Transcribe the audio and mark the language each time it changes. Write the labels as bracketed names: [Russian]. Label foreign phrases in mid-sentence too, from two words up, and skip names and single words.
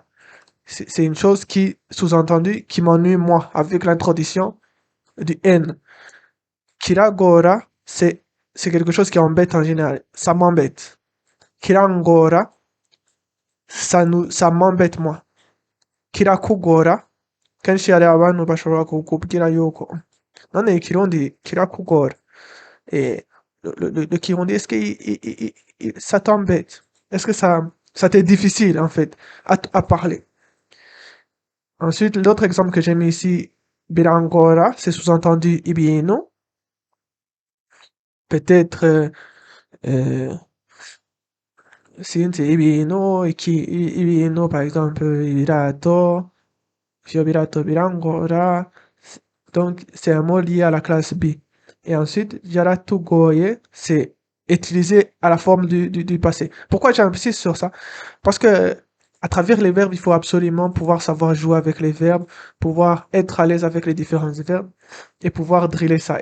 [French] C'est une chose qui, sous-entendu, qui m'ennuie moi, avec l'introduction du N. Kiragora, c'est quelque chose qui embête en général. Ça m'embête. Kirangora, ça m'embête moi. [Rundi] Kirakugora, kenshi hari abantu bashobora kukubwira yuko none ikirundi kirakugora. [French] Et le Kirundi, est-ce que ça t'embête? Est-ce que ça t'est difficile, en fait, à parler? Ensuite, l'autre exemple que j'ai mis ici, birangora, c'est sous-entendu ibino. Peut-être, si c'est ibino, ibino, par exemple, [Rundi] ibirato, fiobirato, birangora. [French] Donc, c'est un mot lié à la classe B. Et ensuite, yaratugoye, c'est utilisé à la forme du passé. Pourquoi j'insiste sur ça? Parce que à travers les verbes, il faut absolument pouvoir savoir jouer avec les verbes, pouvoir être à l'aise avec les différents verbes et pouvoir driller ça.